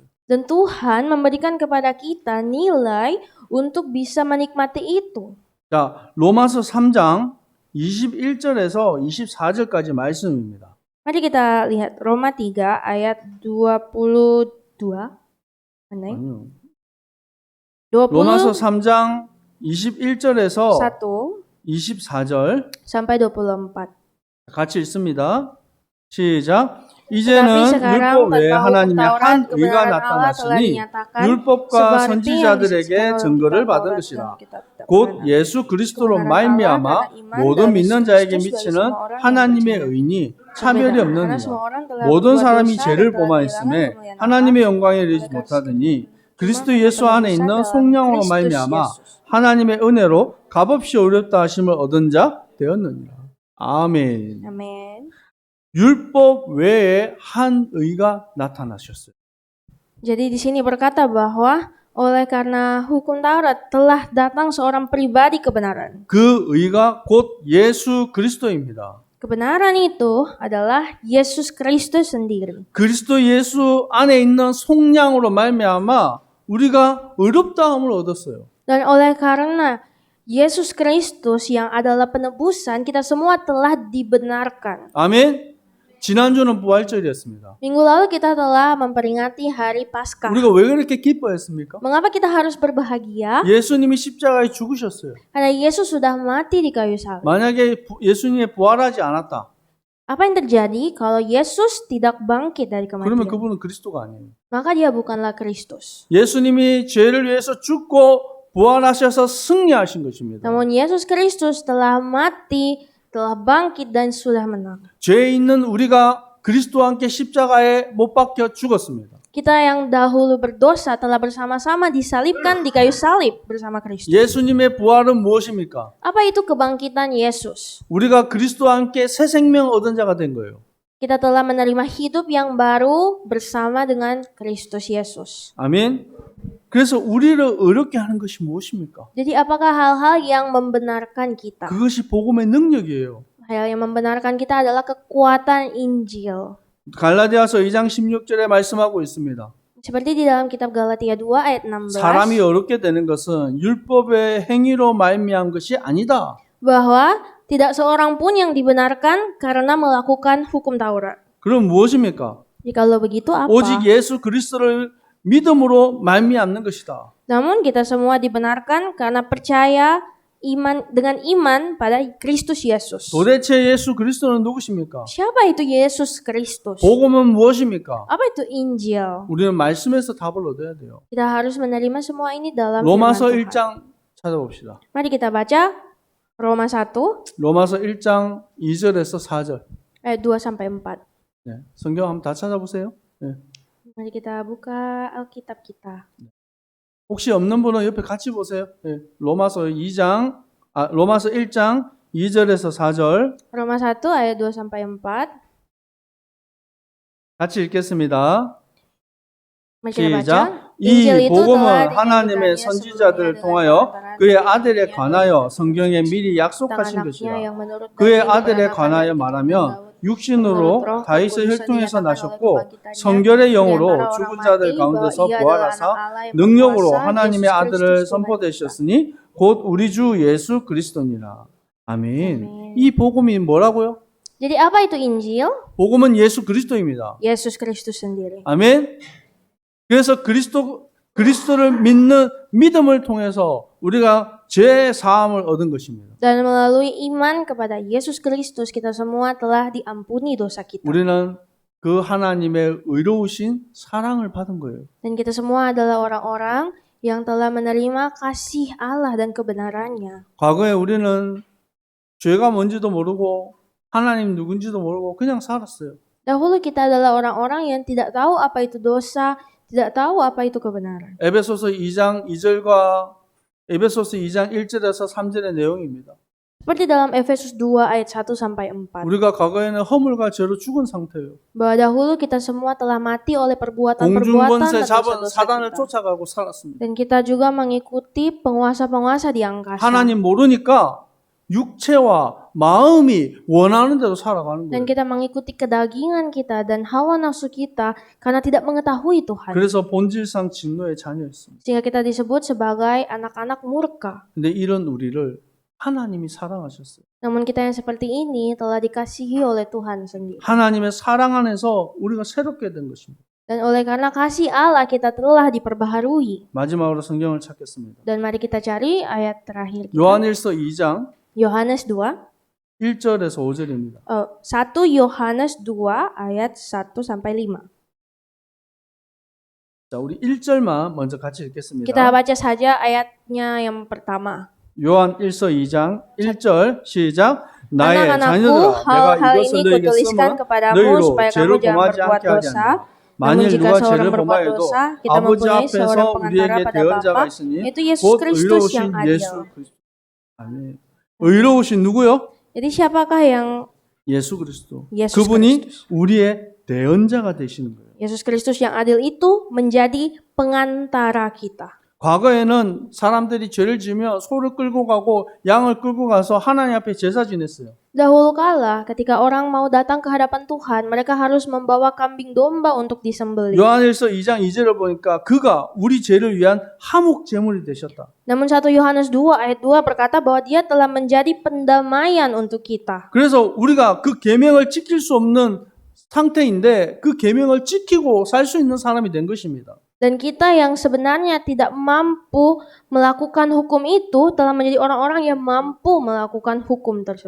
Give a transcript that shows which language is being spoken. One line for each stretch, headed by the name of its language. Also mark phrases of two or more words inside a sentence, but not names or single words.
Indonesian: Dan Tuhan memberikan kepada kita nilai untuk bisa menikmati itu.
Korean: 자, 로마서 3장 21절에서 24절까지 말씀입니다.
Indonesian: Mari kita lihat Roma 3 ayat 22. Mana ya?
Korean: 아니요. 21 로마서 3장 21절에서 24절
Indonesian: sampai 24.
Korean: 같이 읽습니다. 시작.
Indonesian: Tetapi
Korean: 이제는
Indonesian: sekarang
Korean: 율법 외에
Indonesian: tentang
Korean: 하나님의
Indonesian: Taurat,
Korean: 한 의가
Indonesian: kebenaran Allah telah
Korean: 나타났으니
Indonesian: dinyatakan
Korean: 율법과
Indonesian: seperti yang
Korean: 선지자들에게
Indonesian: disebutkan dalam
Korean: 증거를
Indonesian: kitab
Korean: 받은
Indonesian: Taurat
Korean: 것이라.
Indonesian: dan kitab
Korean: 곧
Indonesian: kebenaran.
Korean: 예수 그리스도로
Indonesian: kebenaran
Korean: 말미암아
Indonesian: Allah karena iman
Korean: 모든
Indonesian: dalam
Korean: 믿는
Indonesian: Yesus
Korean: 자에게
Indonesian: Kristus bagi
Korean: 미치는
Indonesian: semua orang yang
Korean: 하나님의
Indonesian: percaya.
Korean: 의인이 차별이
Indonesian: Karena
Korean: 없느니라.
Indonesian: semua orang telah
Korean: 모든
Indonesian: berbuat
Korean: 사람이
Indonesian: dosa
Korean: 죄를
Indonesian: dan telah
Korean: 범하였음에
Indonesian: kehilangan kemuliaan
Korean: 하나님의
Indonesian: Allah.
Korean: 영광에 이르지
Indonesian: Oleh
Korean: 못하더니
Indonesian: karena
Korean: 그리스도
Indonesian: iman
Korean: 예수
Indonesian: kepada
Korean: 안에
Indonesian: dosa
Korean: 있는
Indonesian: dalam
Korean: 성령으로
Indonesian: Kristus
Korean: 말미암아
Indonesian: Yesus.
Korean: 하나님의 은혜로 값없이 어렵다 하심을 얻은 자 되었느니라. 아멘.
Indonesian: Amin.
Korean: 율법 외에 한 의가 나타나셨어요.
Indonesian: Jadi di sini berkata bahwa oleh karena hukum Taurat telah datang seorang pribadi kebenaran.
Korean: 그 의가 곧 예수 그리스도입니다.
Indonesian: Kebenaran itu adalah Yesus Kristus sendiri.
Korean: 그리스도 예수 안에 있는 속량으로 말미암아 우리가 의롭다함을 얻었어요.
Indonesian: Dan oleh karena Yesus Kristus yang adalah penebusan, kita semua telah dibenarkan.
Korean: 아멘. 지난주는 부활절이었습니다.
Indonesian: Minggu lalu kita telah memperingati hari Paskah.
Korean: 우리가 왜 그렇게 기뻐했습니까?
Indonesian: Mengapa kita harus berbahagia?
Korean: 예수님이 십자가에 죽으셨어요.
Indonesian: Karena Yesus sudah mati di kayu salib.
Korean: 만약에 예수님이 부활하지 않았다.
Indonesian: Apa yang terjadi kalau Yesus tidak bangkit dari
Korean: 그러면
Indonesian: kematian?
Korean: 그분은 그리스도가 아니에요.
Indonesian: Maka dia bukanlah Kristus.
Korean: 예수님이 죄를 위해서 죽고 부활하셔서 승리하신 것입니다.
Indonesian: Namun Yesus Kristus telah mati, telah bangkit dan sudah menang.
Korean: 죄 있는 우리가 그리스도와 함께 십자가에 못 박혀 죽었습니다.
Indonesian: Kita yang dahulu berdosa telah bersama-sama disalibkan di kayu salib bersama Kristus.
Korean: 예수님의 부활은 무엇입니까?
Indonesian: Apa itu kebangkitan Yesus?
Korean: 우리가 그리스도와 함께 새 생명 얻은 자가 된 거예요.
Indonesian: Kita telah menerima hidup yang baru bersama dengan Kristus Yesus.
Korean: 아멘. 그래서 우리를 어렵게 하는 것이 무엇입니까?
Indonesian: Jadi apakah hal-hal yang membenarkan kita?
Korean: 그것이 복음의 능력이에요.
Indonesian: Hal yang membenarkan kita adalah kekuatan Injil.
Korean: 갈라디아서 2장 16절에 말씀하고 있습니다.
Indonesian: Seperti di dalam kitab Galatia 2 ayat 16.
Korean: 사람이 어렵게 되는 것은 율법의 행위로 말미암은 것이 아니다.
Indonesian: Bahwa tidak seorang pun yang dibenarkan karena melakukan hukum Taurat.
Korean: 그럼 무엇입니까?
Indonesian: Jikalau begitu apa?
Korean: 오직 예수 그리스도를 믿음으로 말미암는 것이다.
Indonesian: Namun kita semua dibenarkan karena percaya dengan iman pada Kristus Yesus.
Korean: 도대체 예수 그리스도는 누구십니까?
Indonesian: Siapa itu Yesus Kristus?
Korean: 복음은 무엇입니까?
Indonesian: Apa itu Injil?
Korean: 우리는 말씀에서 답을 얻어야 돼요.
Indonesian: Kita harus menerima semua ini dalam
Korean: 로마서
Indonesian: firman Tuhan.
Korean: 1장 찾아봅시다.
Indonesian: Mari kita baca Roma 1
Korean: 로마서 1장 2절에서 4절.
Indonesian: ayat 2 sampai 4.
Korean: 네, 성경 한번 다 찾아보세요. 네.
Indonesian: Mari kita buka Alkitab kita.
Korean: 혹시 없는 분은 옆에 같이 보세요. 네. 로마서 1장 2절에서 4절
Indonesian: Roma 1 ayat 2 sampai 4.
Korean: 같이 읽겠습니다.
Indonesian: Mari kita baca.
Korean: 시작.
Indonesian: Injil
Korean: 이
Indonesian: itu telah
Korean: 복음은
Indonesian: dinyanyikannya
Korean: 하나님의
Indonesian: sebelumnya
Korean: 선지자들을
Indonesian: dengan
Korean: 통하여
Indonesian: kebenaran
Korean: 그의
Indonesian: dari
Korean: 아들에
Indonesian: Tuhan
Korean: 관하여
Indonesian: Yesus
Korean: 성경에 미리
Indonesian: tentang
Korean: 약속하신
Indonesian: anaknya
Korean: 것이라.
Indonesian: yang menurut
Korean: 그의
Indonesian: janji
Korean: 아들에
Indonesian: diperanakan
Korean: 관하여
Indonesian: dari
Korean: 말하면
Indonesian: Daud.
Korean: 육신으로
Indonesian: menurut roh
Korean: 다윗의
Indonesian: kekudusan
Korean: 혈통에서
Indonesian: dinyatakan oleh
Korean: 나셨고
Indonesian: kebangkitannya
Korean: 성결의
Indonesian: di
Korean: 영으로
Indonesian: antara orang
Korean: 죽은 자들
Indonesian: mati
Korean: 가운데서
Indonesian: bahwa ia adalah
Korean: 부활하사
Indonesian: anak Allah yang
Korean: 능력으로
Indonesian: berkuasa,
Korean: 하나님의
Indonesian: Yesus
Korean: 아들을
Indonesian: Kristus Tuhan kita.
Korean: 선포되셨으니 곧 우리 주 예수 그리스도니라. 아멘. 아멘. 이 복음이 뭐라고요?
Indonesian: Jadi apa itu Injil?
Korean: 복음은 예수 그리스도입니다.
Indonesian: Yesus Kristus sendiri.
Korean: 아멘. 그래서 그리스도를 믿는 믿음을 통해서 우리가 죄 사함을 얻은 것입니다.
Indonesian: Dan melalui iman kepada Yesus Kristus kita semua telah diampuni dosa kita.
Korean: 우리는 그 하나님의 의로우신 사랑을 받은 거예요.
Indonesian: Dan kita semua adalah orang-orang yang telah menerima kasih Allah dan kebenarannya.
Korean: 과거에 우리는 죄가 뭔지도 모르고 하나님 누군지도 모르고 그냥 살았어요.
Indonesian: Dahulu kita adalah orang-orang yang tidak tahu apa itu dosa, tidak tahu apa itu kebenaran.
Korean: 에베소서 2장 2절과 에베소서 2장 1절에서 3절의 내용입니다.
Indonesian: Seperti dalam Efesus 2 ayat 1 sampai 4.
Korean: 우리가 과거에는 허물과 죄로 죽은 상태예요.
Indonesian: Bahwa dahulu kita semua telah mati oleh perbuatan-perbuatan
Korean: 공중권세
Indonesian: dan
Korean: 잡은
Indonesian: dosa-dosa
Korean: 사단을
Indonesian: kita.
Korean: 쫓아가고 살았습니다.
Indonesian: Dan kita juga mengikuti penguasa-penguasa di angkasa.
Korean: 하나님 모르니까 육체와 마음이 원하는 대로 살아가는
Indonesian: Dan
Korean: 거예요.
Indonesian: kita mengikuti kedagingan kita dan hawa nafsu kita karena tidak mengetahui Tuhan.
Korean: 그래서 본질상 진노의 자녀였습니다.
Indonesian: Sehingga kita disebut sebagai anak-anak murka.
Korean: 근데 이런 우리를 하나님이 사랑하셨어요.
Indonesian: Namun kita yang seperti ini telah dikasihi oleh Tuhan sendiri.
Korean: 하나님의 사랑 안에서 우리가 새롭게 된 것입니다.
Indonesian: Dan oleh karena kasih Allah kita telah diperbaharui.
Korean: 마지막으로 성경을 찾겠습니다.
Indonesian: Dan mari kita cari ayat terakhir kita.
Korean: 요한일서 2장
Indonesian: Yohanes 2.
Korean: 1절에서 5절입니다.
Indonesian: 1 Yohanes 2 ayat 1 sampai 5.
Korean: 자, 우리 1절만 먼저 같이 읽겠습니다.
Indonesian: Kita baca saja ayatnya yang pertama.
Korean: 요한일서 2장 1절 시작. 나의
Indonesian: Anak-anakku,
Korean: 자녀들아, 내가
Indonesian: hal
Korean: 이것을
Indonesian: ini
Korean: 너에게
Indonesian: kutuliskan
Korean: 쓰면
Indonesian: kepadamu
Korean: 너희로
Indonesian: supaya
Korean: 죄를
Indonesian: kamu jangan
Korean: 범하지
Indonesian: berbuat
Korean: 않게 하지
Indonesian: dosa.
Korean: 않는다.
Indonesian: Namun
Korean: 만일
Indonesian: jika
Korean: 누가
Indonesian: seorang
Korean: 죄를
Indonesian: berbuat
Korean: 범하여도
Indonesian: dosa, kita
Korean: 아버지
Indonesian: mempunyai seorang
Korean: 앞에서
Indonesian: pengantara
Korean: 우리에게
Indonesian: pada
Korean: 대언자가
Indonesian: Bapa,
Korean: 있으니
Indonesian: yaitu Yesus
Korean: 곧
Indonesian: Kristus yang
Korean: 의로우신 예수
Indonesian: adil.
Korean: 그리스도. 아멘. 의로우신 누구요?
Indonesian: Jadi siapakah yang
Korean: 예수 그리스도.
Indonesian: Yesus
Korean: 그분이
Indonesian: Kristus.
Korean: 우리의 대언자가 되시는 거예요.
Indonesian: Yesus Kristus yang adil itu menjadi pengantara kita.
Korean: 과거에는 사람들이 죄를 지으며 소를 끌고 가고 양을 끌고 가서 하나님 앞에 제사 지냈어요.
Indonesian: Dahulu kala, ketika orang mau datang ke hadapan Tuhan, mereka harus membawa kambing domba untuk disembelih.
Korean: 요한일서 2장 2절을 보니까 그가 우리 죄를 위한 화목 제물이 되셨다.
Indonesian: Namun 1 Yohanes 2 ayat 2 berkata bahwa dia telah menjadi pendamaian untuk kita.
Korean: 그래서 우리가 그 계명을 지킬 수 없는 상태인데 그 계명을 지키고 살 수 있는 사람이 된 것입니다.
Indonesian: Dan kita yang sebenarnya tidak mampu melakukan hukum itu telah menjadi orang-orang yang mampu melakukan hukum tersebut.